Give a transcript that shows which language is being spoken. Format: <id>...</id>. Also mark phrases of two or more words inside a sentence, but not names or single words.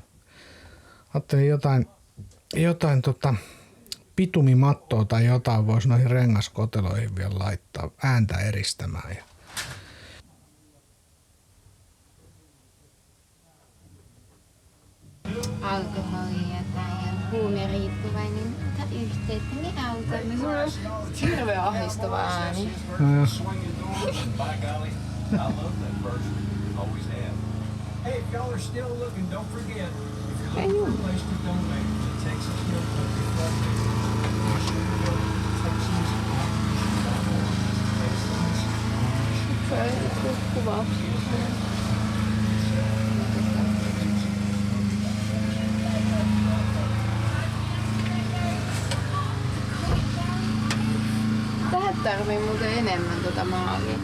<fi>Ajattelin jotain bitumimattoa tai jotain voisi noihin rengaskoteloihin vielä laittaa ääntä eristämään. Ja alkoholia tai huumeriippuvainen, ota yhteyttä, niin autamme. Mulla on hirveän ahdistava ääni.</fi> <en>Hey, if y'all are still looking, don't forget, if you're looking for a place to donate to Texas Meal Company Flood</en> <fi>Kuva. Tähän tarvii muuten enemmän tota maalia.</fi>